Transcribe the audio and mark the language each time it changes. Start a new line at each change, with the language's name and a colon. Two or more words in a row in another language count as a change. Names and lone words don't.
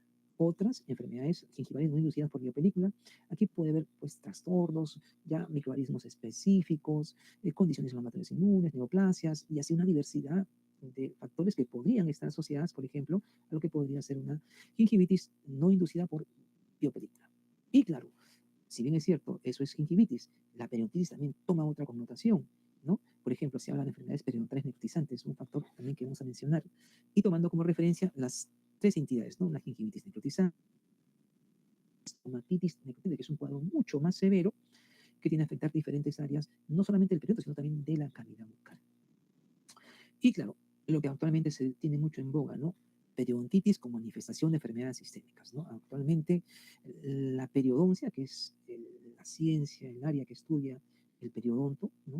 Spanish: Otras enfermedades gingivales no inducidas por biopelícula, aquí puede haber pues trastornos, ya microorganismos específicos, condiciones inflamatorias inmunes, neoplasias, y así una diversidad de factores que podrían estar asociadas, por ejemplo, a lo que podría ser una gingivitis no inducida por biopelícula. Y claro, si bien es cierto, eso es gingivitis, la periodontitis también toma otra connotación, ¿no? Por ejemplo, se habla de enfermedades periodontales necrotizantes, un factor también que vamos a mencionar, y tomando como referencia las 3 entidades, ¿no? La gingivitis necrotizante, estomatitis necrotizante, que es un cuadro mucho más severo, que tiene que afectar diferentes áreas, no solamente del periodonto, sino también de la cavidad bucal. Y claro, lo que actualmente se tiene mucho en boga, ¿no? Periodontitis como manifestación de enfermedades sistémicas, ¿no? Actualmente la periodoncia, que es la ciencia, el área que estudia el periodonto, ¿no?